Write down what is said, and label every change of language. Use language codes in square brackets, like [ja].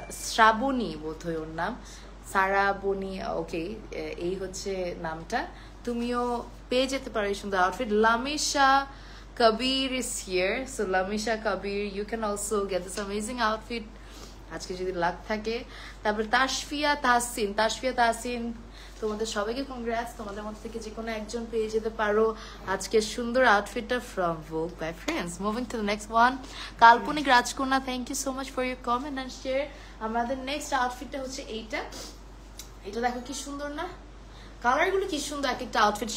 [bn] শ্রাবণী বোধহয় ওর নাম, সারাবনি। ওকে, এই হচ্ছে নামটা, তুমিও পেয়ে যেতে পারো এই সুন্দর outfit. [en] Lamisha Kabir is here, so Lamisha Kabir, you can also get this amazing outfit [bn] আজকে যদি লাক থাকে। তারপর তাসফিয়া তাহসিন, তোমাদের সবাইকে কংগ্রাটস। তোমাদের মধ্যে থেকে যে কোনো একজন পেয়ে যেতে পারো আজকের সুন্দর আউটফিটটা ফ্রম ভোগ by friends. [en] Moving to the next one, কাল্পনিক রাজকন্যা, thank you so much for your comment and share. [bn] আমাদের নেক্সট আউটফিটটা হচ্ছে এইটা দেখো কি সুন্দর না, কালারগুলো কি সুন্দর এক একটা আউটফিট।